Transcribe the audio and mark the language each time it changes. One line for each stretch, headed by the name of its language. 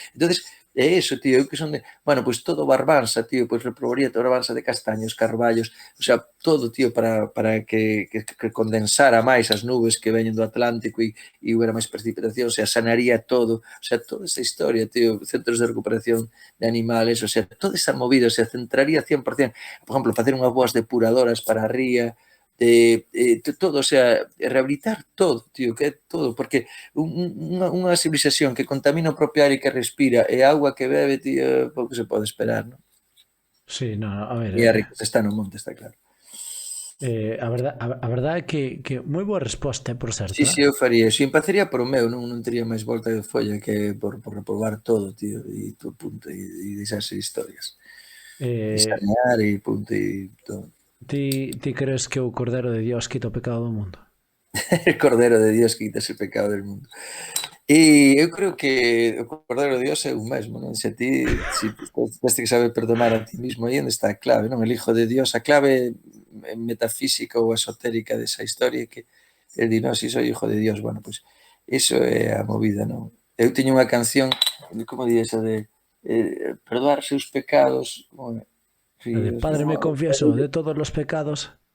Galician: Entonces, é eso, tío, eu que son de, bueno, pois todo Barbanza, tío, pois reprobaría toda Barbanza de castaños, carballos, o sea, todo, tío, para que condensara máis as nubes que veñen do Atlántico e hubiera máis precipitación, o sea, sanaría todo, o sea, toda esta historia, tío, centros de recuperación de animales, o sea, toda esa movida, o sea, centraría 100%, por exemplo, facer unhas boas depuradoras para a ría, todo, o sea, rehabilitar todo, tío, que é todo, porque unha civilización que contamina o propio aire que respira e a auga que bebe, tío, pouco se pode esperar, non? Sí, no, a ver... E a riqueza está no monte, está claro. A verdade é que moi boa resposta, por certo. Sí, eu faría eso. E empezaría por o meu, non tería máis volta de folla que por reprobar todo, tío, e todo punto, e deixarse historias. E sanear e punto, e todo. Ti crees que o Cordero de Dios quita o pecado do mundo?
Spanish: El Cordero de Dios quita ese pecado del mundo.
Galician: E eu creo que o Cordeiro de Dios é o mesmo, non? Se ti tes que saber perdonar a ti mismo, aí onde está a clave, non? El Hijo de Dios, a clave metafísica ou esotérica desa historia que el di, non,
Spanish: si soy hijo de Dios,
Galician: bueno, pois iso é a movida, non? Eu teño unha canción, como di esa de perdoar seus pecados, como é?
Spanish: De Padre, me confieso de todos los pecados.